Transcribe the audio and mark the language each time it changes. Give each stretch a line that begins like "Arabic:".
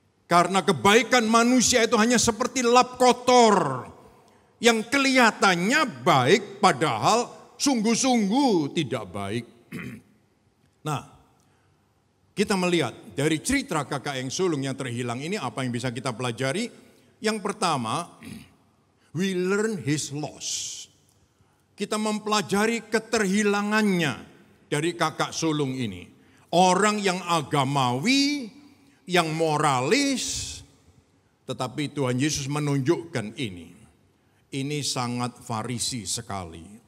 Indonesian: Karena kebaikan manusia itu hanya seperti lap kotor yang kelihatannya baik padahal sungguh-sungguh tidak baik. Nah, kita melihat dari cerita kakak yang sulung yang terhilang ini apa yang bisa kita pelajari? Yang pertama,
English: we learn his loss.
Indonesian: Kita mempelajari keterhilangannya dari kakak sulung ini. Orang yang agamawi, yang moralis, Tetapi Tuhan Yesus menunjukkan ini. Ini sangat Farisi sekali.